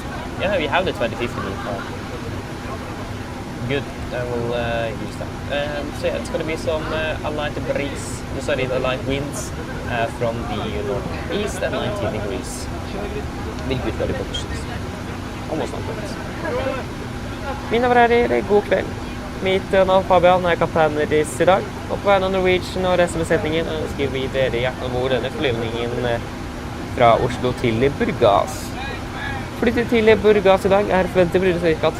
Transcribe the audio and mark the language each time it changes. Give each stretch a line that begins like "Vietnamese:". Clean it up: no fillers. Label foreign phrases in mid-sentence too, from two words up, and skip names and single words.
English: Yeah, we have the 2050 Good, I will use that. So yeah, it's going to be some a light breeze, a light winds from the northeast at 19 degrees. With good weather conditions. almost on point.
Norwegian: Mine herrer, god kveld. Mitt navn Fabian, jeg er kaptein Riss i dag. Og på vegne av Norwegian og resten av besetningen ønsker vi dere hjertelig om bord denne flyvningen fra Oslo til Burgas. Flyttet til Burgas i dag forventet blir det ca.